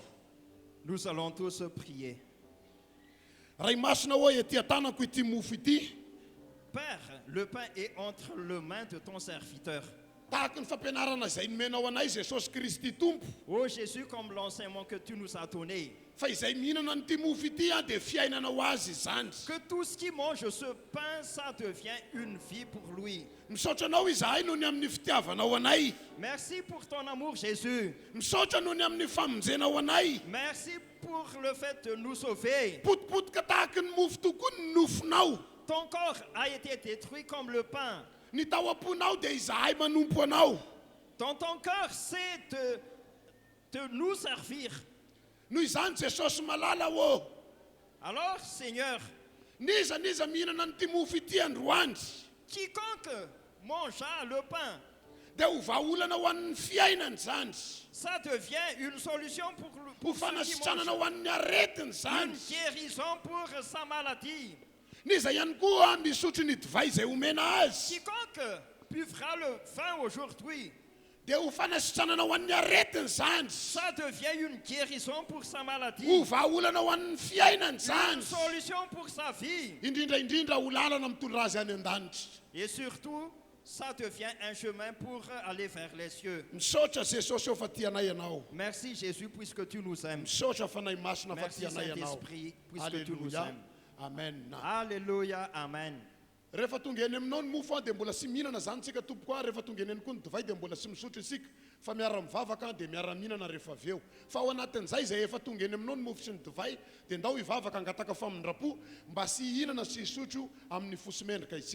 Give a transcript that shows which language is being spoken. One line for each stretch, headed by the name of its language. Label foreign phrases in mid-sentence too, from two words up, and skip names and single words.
French: Nous allons tous prier.
Malagasy: Ray masina hoe ety an-tanako ity mofo ity.
French: Père, le pain est entre les mains de ton serviteur.
Malagasy: tahaka ny fampianarana izay nomenao anay Jesosy Kristy tompo.
French: Oh Jésus, comme l'enseignement que tu nous as donné,
Malagasy: Fa izay mihinana n'ity mofo ity dia fiainana ho azy izany.
French: que tout ce qui mange ce pain, ça devient une vie pour lui.
Malagasy: Misaotra anao izahay noho ny amin'ny fitiavanao anay.
French: Merci pour ton amour, Jésus.
Malagasy: Misaotra noho ny amin'ny famonjenao anay.
French: Merci pour le fait de nous sauver.
Malagasy: Potipotika tahaka ny mofo tokoa ny nofonao.
French: Ton corps a été détruit comme le pain.
Malagasy: Ny tao am-ponao dia izahay manompo anao.
French: Dans ton cœur, c'est de nous servir.
Malagasy: Noho izany Jesosy malala ô.
French: Alors, Seigneur,
Malagasy: Niza mihinana n'ity mofo ity androany.
French: quiconque mangea le pain,
Malagasy: Dia ho vahaolana ho an'ny fiainany zany.
French: ça devient une solution
Malagasy: Ho
French: pour ceux qui
Malagasy: fanasitranana
French: mangent.
Malagasy: ho an'ny aretiny zany.
French: Une guérison pour sa maladie.
Malagasy: Niza ihany koa misotro ny divay izay omena azy.
French: Quiconque buvera le vin aujourd'hui,
Malagasy: Dia ho fanasitranana ho an'ny aretiny zany.
French: ça devient une guérison pour sa maladie.
Malagasy: Ho vahaolana ho an'ny fiainany
French: Une
Malagasy: zany.
French: solution pour sa vie.
Malagasy: Indrindra ho lalana mitondra azy any an-danitra.
French: Et surtout, ça devient un chemin pour aller vers les cieux.
Malagasy: Misaotra Jesosy eo fa tianay ianao.
French: Merci Jésus puisque tu nous aimes.
Malagasy: Misaotra fanay masina fa
French: Merci
Malagasy: tianay ianao.
French: Saint-Esprit puisque tu nous Alléluia. aimes. Amen. Alléluia, Amen.
Malagasy: Rehefa tonga eny aminao ny mofo dia mbola sy mihinana zany tsika tompoko rehefa tonga eny koa ny divay dia mbola sy misotro isika fa miara mivavaka dia miara mihinana rehefa avy eo. Fa ao anatin'izay izay efa tonga eny aminao ny mofo sy ny divay dia ndao hivavaka angataka famindrapo mba sy hihinana sy hisotro amin'ny fosimendrika isika.